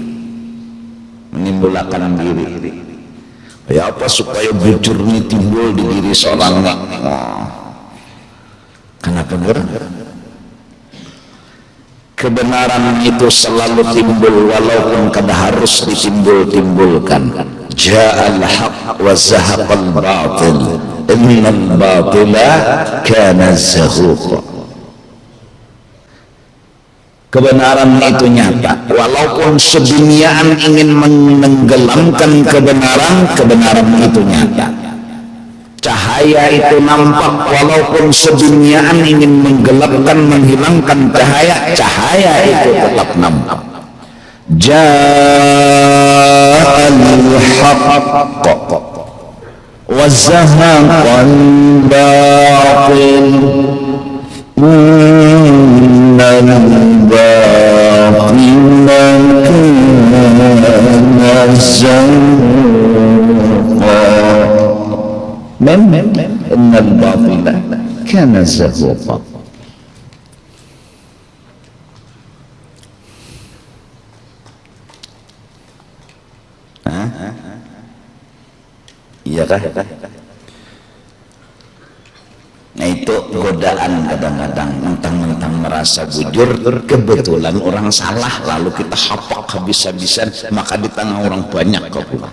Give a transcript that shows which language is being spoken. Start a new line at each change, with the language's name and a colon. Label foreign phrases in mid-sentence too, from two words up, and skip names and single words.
Banjar: Ya apa supaya bujur ini timbul di diri seorang? Kenapa benar? Kebenaran itu selalu timbul walaupun kada harus ditimbul-timbulkan.
Arabic: جاء الحق وزهق الباطل. إن الباطل كان زهوقا.
Banjar: kebenaran itu nyata. Walaupun seduniaan ingin menenggelamkan kebenaran, kebenaran itu nyata. Cahaya itu nampak, walaupun seduniaan ingin menggelapkan, menghilangkan cahaya, cahaya itu tetap nampak.
Arabic: جاء الحق وزهق الباطل إن الباطل كان زهوقا. إن الباطل كان زهوقا.
Banjar: Iya kah? Nah itu godaan kadang-kadang, mentang-mentang merasa bujur, kebetulan orang salah, lalu kita hapak habis-habisan, maka di tengah orang banyak kau pulang.